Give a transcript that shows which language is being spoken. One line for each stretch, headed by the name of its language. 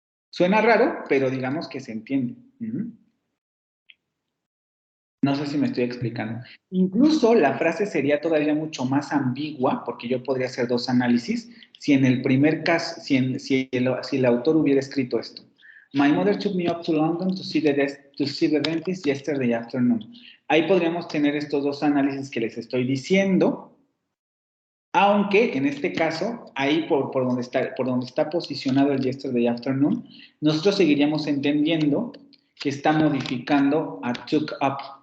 Spanish: Suena raro, pero digamos que se entiende. No sé si me estoy explicando. Incluso la frase sería todavía mucho más ambigua, porque yo podría hacer dos análisis, si en el primer caso, si el autor hubiera escrito esto.
English: My mother took me up to London to see the dentist yesterday afternoon.
Spanish: Ahí podríamos tener estos dos análisis que les estoy diciendo, aunque en este caso, ahí por donde está posicionado el yesterday afternoon, nosotros seguiríamos entendiendo que está modificando a took up.